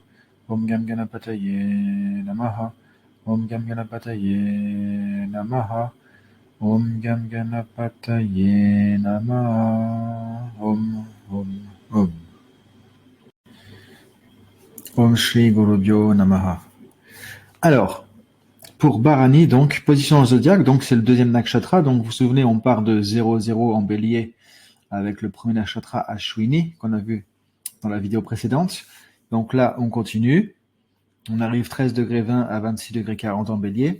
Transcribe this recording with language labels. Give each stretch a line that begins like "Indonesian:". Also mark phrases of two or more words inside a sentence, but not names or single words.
Sanskrit: ॐ गं गणपतये नमः। ॐ गं गणपतये नमः. ॐ गं गणपतये नमः. Om. ॐ श्री गुरुभ्यो नमः.
French: Alors, pour Bharani, donc, position zodiaque, donc c'est le deuxième nakshatra. Donc, vous vous souvenez, on part de 0-0 en bélier avec le premier nakshatra Ashwini qu'on a vu dans la vidéo précédente. Donc là, on continue. On arrive 13 degrés 20 à 26 degrés 40 en bélier.